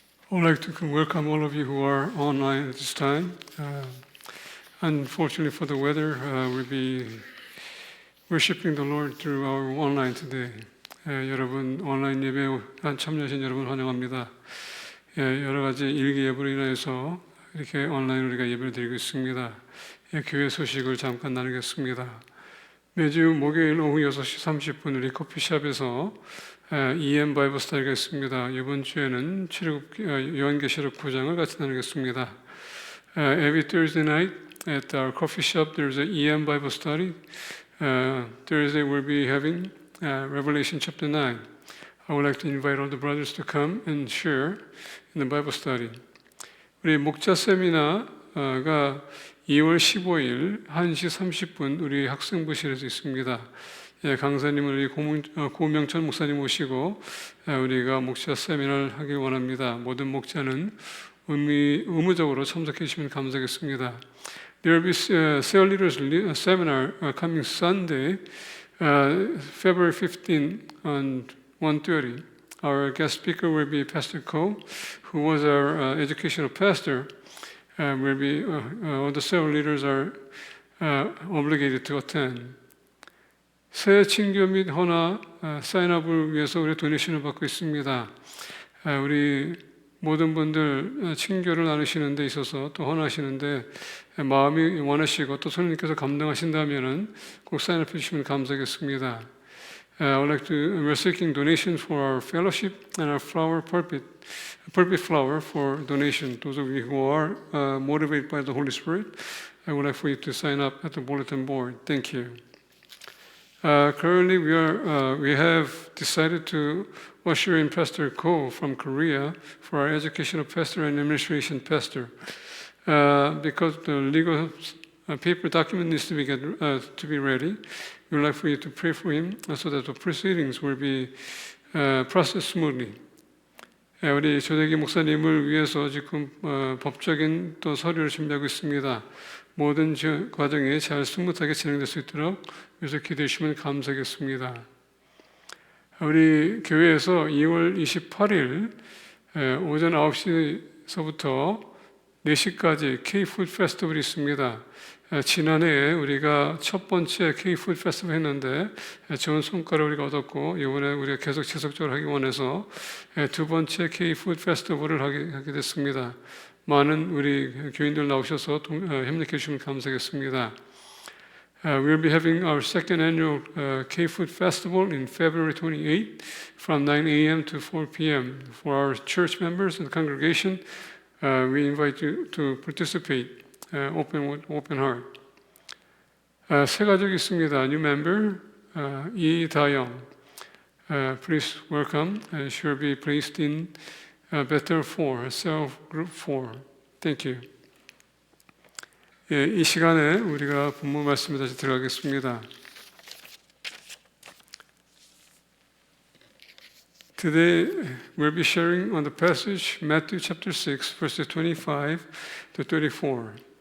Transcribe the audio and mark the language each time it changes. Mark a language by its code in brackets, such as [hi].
[en] I would like to welcome all of you who are online at this time. Unfortunately for the weather, we'll be worshiping the Lord through our online today. [ko] 여러분 온라인 예배에 참여하신 여러분 환영합니다. 여러 가지 일기 예보로 인해서 이렇게 온라인 우리가 예배를 드리고 있습니다. 교회 소식을 잠깐 나누겠습니다. 매주 목요일 오후 6시 30분 우리 커피숍에서 EM 바이블 스터디가 있습니다. 이번 주에는 요한계시록 9장을 같이 나누겠습니다. [en] Every Thursday night at our coffee shop there's an EM Bible study. Thursday we'll be having Revelation chapter 9. I would like to invite all the brothers to come and share in the Bible study. [ko] 우리 목자 세미나가 2월 15일 1시 30분 우리 학생부실에서 있습니다. 강사님은 우리 고명천 목사님 모시고 우리가 목자 세미나를 하길 원합니다. 모든 목자는 의무적으로 참석해 주시면 감사하겠습니다. [en] There will be cell leaders seminar coming Sunday, February 15 on 1:30. Our guest speaker will be Pastor Ko, who was our educational pastor. Will be all the cell leaders are obligated to attend. [ko] 새 친교 및 헌화 사인업을 위해서 우리 도네이션을 받고 있습니다. 우리 모든 분들 친교를 나누시는 데 있어서 또 헌화하시는데 마음이 원하시고 또 성령님께서 감동하신다면 꼭 사인업 해주시면 감사하겠습니다. [en] I would like to, we're seeking donations for our fellowship and our flower pulpit flower for donation. Those of you who are motivated by the Holy Spirit, I would like for you to sign up at the bulletin board. Thank you. Currently, we have decided to usher in Pastor Ko from Korea for our educational pastor and administration pastor. Because the legal paper document needs to be ready, we would like for you to pray for him so that the proceedings will be processed smoothly. [ko] 우리 조대기 목사님을 위해서 지금 법적인 또 서류를 준비하고 있습니다. 모든 과정이 잘 스무트하게 진행될 수 있도록 위해서 기도해 주시면 감사하겠습니다. 우리 교회에서 2월 28일 오전 9시서부터 4시까지 K-푸드 페스티벌이 있습니다. 지난해에 우리가 첫 번째 K-푸드 페스티벌 했는데 좋은 성과를 우리가 얻었고 이번에 우리가 계속 지속적으로 하기 원해서 두 번째 K-푸드 페스티벌을 하게 됐습니다. 많은 우리 교인들 나오셔서 협력해 주시면 감사하겠습니다. [en] We'll be having our second annual K-Food Festival in February 28 from 9 a.m. to 4 p.m. For our church members and congregation, we invite you to participate open heart. [ko] 새 가족이 있습니다. [en] New member, 이다영. Please welcome. She will be placed in Bethel 4, cell group 4. Thank you. [ko] 이 시간에 우리가 본문 말씀에 다시 들어가겠습니다. [en] Today we'll be sharing on the passage Matthew chapter 6 verses 25 to 34.